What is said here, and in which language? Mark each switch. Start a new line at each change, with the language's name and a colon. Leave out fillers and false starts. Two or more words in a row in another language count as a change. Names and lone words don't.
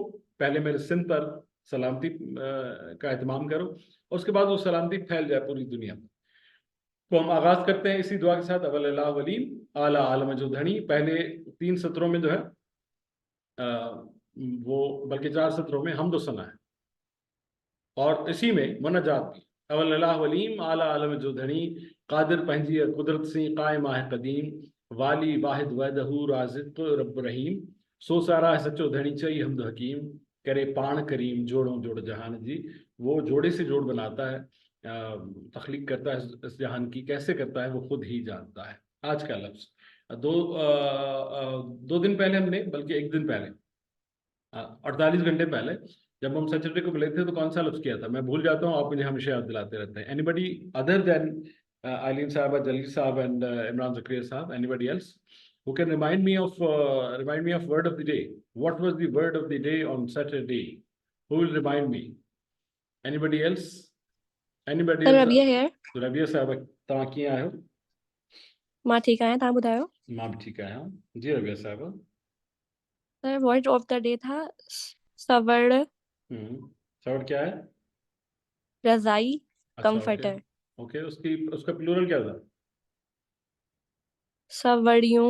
Urdu: پہلے میرے سندھ پر سلامتی کا اہتمام کرو، اور اس کے بعد وہ سلامتی پھیل جائے پوری دنیا میں. تو ہم آغاز کرتے ہیں اسی دعا کے ساتھ.
Sindhi: अवल वलीम आला आलम जो धनी।
Urdu: پہلے 3 ستروں میں جو ہے وہ، بلکہ 4 ستروں میں حمدو ثنا ہے، اور اسی میں مناجات بھی.
Sindhi: अवल वलीम आला आलम जो धनी, कादिर पंहिंजी कुदरत सी कायम आहे कदीम, वाली वाहिद वहदहू राज़िक़ रब रहीम, सो सारा है सचो धनी चई हमद हकीम, करे पाण करीम जोड़ों जोड़ जहान जी।
Urdu: وہ جوڑے سے جوڑ بناتا ہے، تخلیق کرتا ہے اس جہان کی، کیسے کرتا ہے وہ خود ہی جانتا ہے. آج کا لفظ 2 دن پہلے ہم نے، بلکہ 1 دن پہلے، 48 گھنٹے پہلے جب ہم سیٹرڈے کو ملے تھے، تو کون سا لفظ کیا تھا? میں بھول جاتا ہوں، آپ مجھے ہمیشہ یاد دلاتے رہتے ہیں.
English: Anybody other than Aileen sahab, Jaleel sahab and Imran Zakariya sahab, Anybody else who can remind me of word of the day? What was the word of the day on Saturday? Who will remind me? Anybody else? Anybody सर else? Rabia here
Sindhi: रबिया साहब, तव्हां कीअं आहियो? मां ठीकु आहियां तव्हां ॿुधायो मां भी ठीक आहियां। जी रबिया साहब।
Urdu: सर
English: word of the day
Urdu: تھا سوڑ سوال کیا ہے? रजाई اچھا، اوکے कंफर्टर اوکے، اس کا پلورل کیا تھا? सवड़ियों